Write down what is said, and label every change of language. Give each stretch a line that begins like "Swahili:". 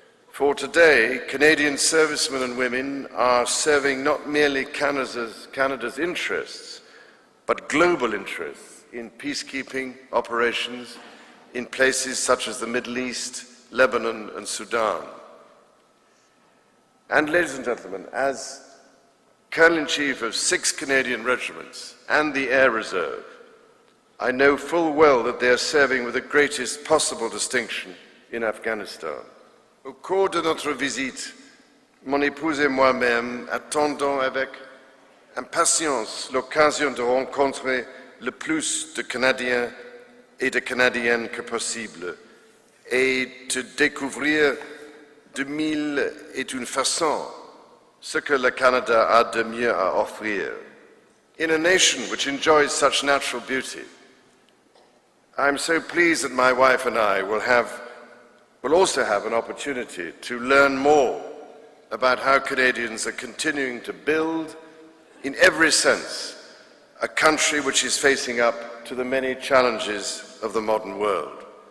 English: For today, Canadian servicemen and women are serving not merely Canada's interests, but global interests in peacekeeping operations in places such as the Middle East, Lebanon, and Sudan. And ladies and gentlemen, as Colonel-in-Chief of 6 Canadian regiments and the Air Reserve, I know full well that they are serving with the greatest possible distinction in Afghanistan.
French: Au cours de notre visite, mon épouse et moi-même attendons avec impatience l'occasion de rencontrer le plus de Canadiens et de Canadiennes que possible et de découvrir de mille et d'une façon ce que le Canada a de mieux à offrir.
English: In a nation which enjoys such natural beauty, I am so pleased that my wife and I will also have an opportunity to learn more about how Canadians are continuing to build, in every sense, a country which is facing up to the many challenges of the modern world.